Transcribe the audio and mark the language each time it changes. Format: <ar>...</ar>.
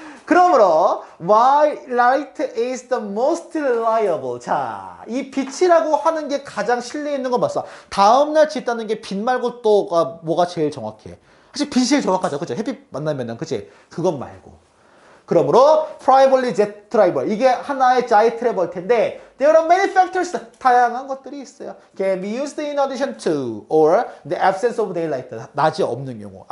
<en>그러므로 why light is the most reliable.</en> <ko>자, 이 빛이라고 하는 게 가장 신뢰 있는 건 맞어. 다음날 짓다는 게 빛 말고 또가 뭐가 제일 정확해? 사실 빛이 제일 정확하죠. 그죠? 햇빛 만나면은 그치? 그건 말고. 그러므로</ko> <en>primarily jet driver</en> <ko>이게 하나의 자이트래버일 텐데</ko> <en>there are many factors</en> <ko>다양한 것들이 있어요.</ko> <en>can be used in addition to or the absence of daylight</en> <ko>낮이 없는 경우.</ko>